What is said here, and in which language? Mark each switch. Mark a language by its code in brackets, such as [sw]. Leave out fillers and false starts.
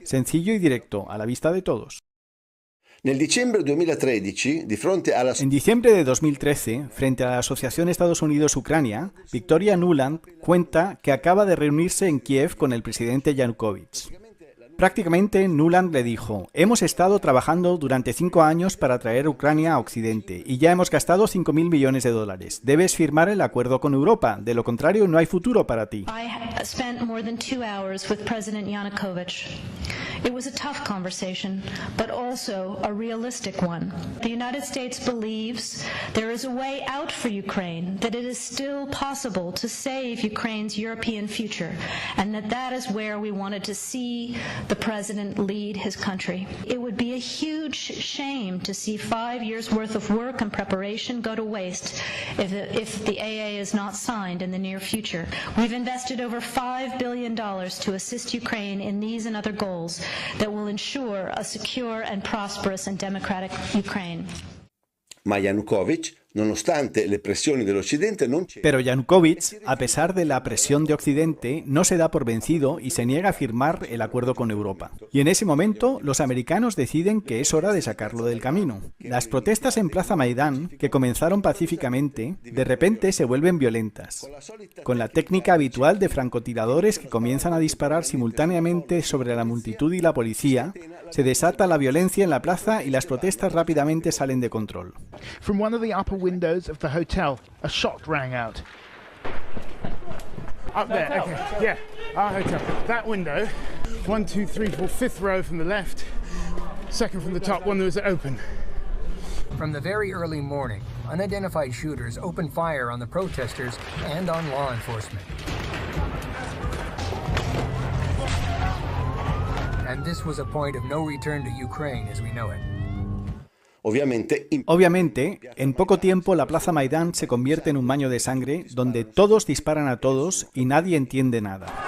[es] Sencillo y directo, a la vista de todos. En diciembre de 2013, frente a la Asociación Estados Unidos-Ucrania, Victoria Nuland cuenta que acaba de reunirse en Kiev con el presidente Yanukovych. Prácticamente Nuland le dijo: hemos estado trabajando durante 5 años para traer Ucrania a Occidente y ya hemos gastado $5.000 millones. Debes firmar el acuerdo con Europa, de lo contrario no hay futuro para ti. [en] I spent more than 2 hours with President Yanukovych. It was a tough conversation, but also a realistic one. The United States believes there is a way out for Ukraine, that it is still possible to save Ukraine's European future, and that is where we wanted to see the president lead his country. It would be a huge shame to see 5 years' worth of work and preparation go to waste if the AA is not signed in the near future. We've invested over $5 billion to assist Ukraine in these and other goals that will ensure a secure and prosperous and democratic Ukraine. [it] Ma Yanukovych, nonostante le pressioni dell'Occidente, non c'è. [es] Pero Yanukovych, a pesar de la presión de Occidente, no se da por vencido y se niega a firmar el acuerdo con Europa. Y en ese momento, los americanos deciden que es hora de sacarlo del camino. Las protestas en Plaza Maidán, que comenzaron pacíficamente, de repente se vuelven violentas, con la técnica habitual de francotiradores que comienzan a disparar simultáneamente sobre la multitud y la policía. Se desata la violencia en la plaza y las protestas rápidamente salen de control. [en] From one of the upper windows of the hotel, a shot rang out. Up there, okay, yeah, our hotel. That window, 1, 2, 3, 4, fifth row from the left, second from the top, one that was open. From the very early morning, unidentified shooters opened fire on the protesters and on law enforcement. And this was a point of no return to Ukraine as we know it. [es] Obviamente, en poco tiempo la Plaza Maidán se convierte en un baño de sangre donde todos disparan a todos y nadie entiende nada.